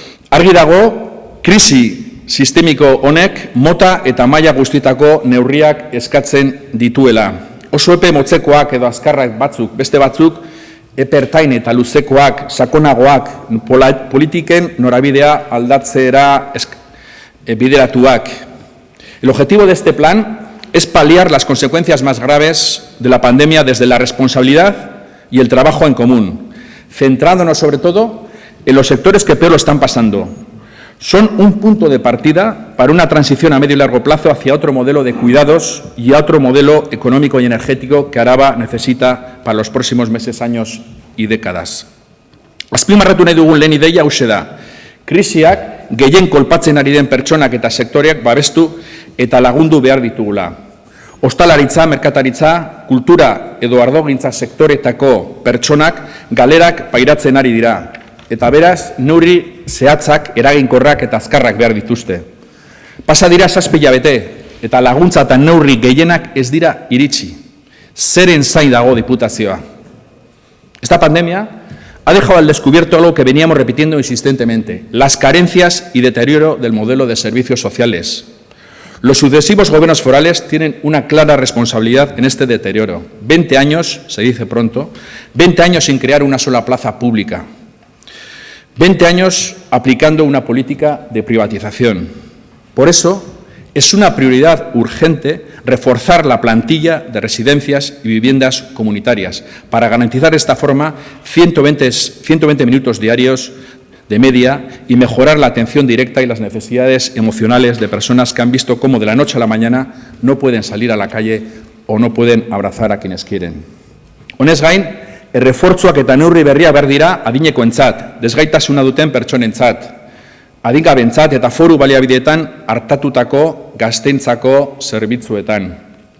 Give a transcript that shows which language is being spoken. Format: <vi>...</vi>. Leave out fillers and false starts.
<eu>Argi dago, krisi sistemiko honek mota eta maila guztietako neurriak eskatzen dituela. Oso epe motzekoak edo azkarrak batzuk, beste batzuk, epertain eta luzekoak, sakonagoak, politiken norabidea aldatzera bideratuak.</eu> <es>El objetivo de este plan es paliar las consecuencias más graves de la pandemia desde la responsabilidad y el trabajo en común, centrándonos sobre todo en los sectores que peor lo están pasando. Son un punto de partida para una transición a medio y largo plazo hacia otro modelo de cuidados y a otro modelo económico y energético que Araba necesita para los próximos meses, años y décadas.</es> <eu>Azpimarratu nahi dugun lehen ideia hauxe da. Krisiak gehien kolpatzen ari den pertsonak eta sektoreak babestu eta lagundu behar ditugula. Ostalaritza, merkataritza, kultura edo ardogintza sektoretako pertsonak galerak pairatzen ari dira. Eta beraz, neurri zehatzak, eraginkorrak eta azkarrak behar dituzte. Pasa dira 7 hilabete, eta laguntza eta neurri gehienak ez dira iritsi. Zeren zain dago Diputazioa.</eu> <es>Esta pandemia ha dejado al descubierto algo que veníamos repitiendo insistentemente, las carencias y deterioro del modelo de servicios sociales. Los sucesivos gobiernos forales tienen una clara responsabilidad en este deterioro. 20 años, se dice pronto, 20 años sin crear una sola plaza pública. 20 años aplicando una política de privatización. Por eso, es una prioridad urgente reforzar la plantilla de residencias y viviendas comunitarias para garantizar de esta forma 120 minutos diarios de media y mejorar la atención directa y las necesidades emocionales de personas que han visto cómo de la noche a la mañana no pueden salir a la calle o no pueden abrazar a quienes quieren.</es> <eu>Honez gain, errefortzuak eta neurri berria behar dira adinekoentzat, desgaitasuna duten pertsonentzat, adingabentzat eta foru baliabideetan hartatutako gazteentzako zerbitzuetan.</eu>